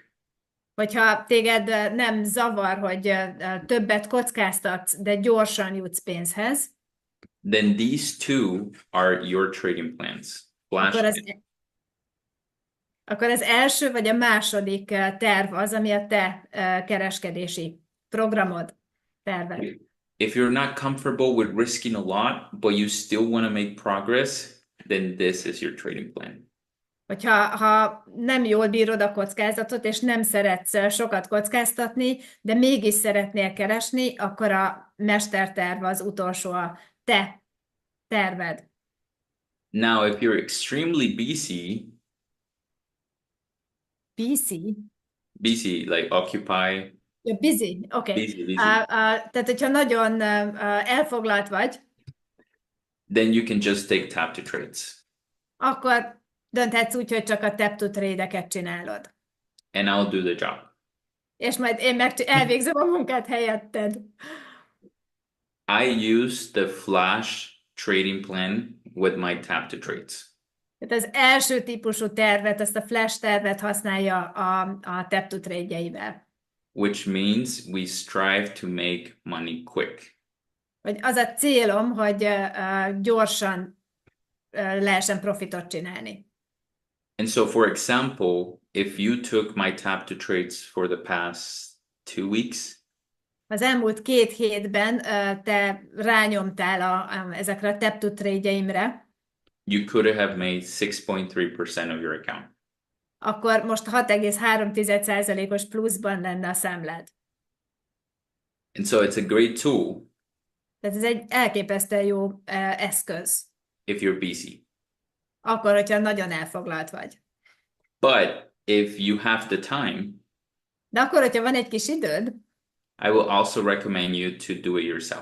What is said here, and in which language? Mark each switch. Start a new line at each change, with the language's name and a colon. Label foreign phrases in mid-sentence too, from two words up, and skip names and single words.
Hungarian: Hogyha téged nem zavar, hogy többet kockáztatsz, de gyorsan jutsz pénzhez,
English: then these two are your trading plans. Flash
Hungarian: akkor az első vagy a második terv az, ami a te kereskedési programod, terved.
English: If you're not comfortable with risking a lot, but you still want to make progress, then this is your trading plan.
Hungarian: Ha nem jól bírod a kockázatot, és nem szeretsz sokat kockáztatni, de mégis szeretnél keresni, akkor a mesterterv az utolsó, a te terved.
English: Now, if you're extremely busy, busy, like occupy, busy, oké. busy,
Hungarian: Tehát, hogyha nagyon elfoglalt vagy,
English: then you can just take tap to trades.
Hungarian: akkor dönthetsz úgy, hogy csak a tap-to-trade-eket csinálod.
English: And I'll do the job.
Hungarian: És majd én elvégzem a munkát helyetted.
English: I use the flash trading plan with my tap to trades.
Hungarian: Tehát az első típusú tervet, ezt a flash tervet használja a tap-to trade-jeivel.
English: which means we strive to make money quick.
Hungarian: Hogy az a célom, hogy gyorsan lehessen profitot csinálni.
English: And so, for example, if you took my tap to trades for the past 2 weeks,
Hungarian: Az elmúlt 2 hétben te rányomtál ezekre a tap-to trade-jeimre,
English: you could have made 6.3% of your account.
Hungarian: akkor most 6,3%-os pluszban lenne a számlád.
English: And so it's a great tool
Hungarian: Tehát ez egy elképesztően jó eszköz,
English: if you're busy.
Hungarian: akkor, hogyha nagyon elfoglalt vagy.
English: But if you have the time,
Hungarian: De akkor, hogyha van egy kis időd,
English: I will also recommend you to do it yourself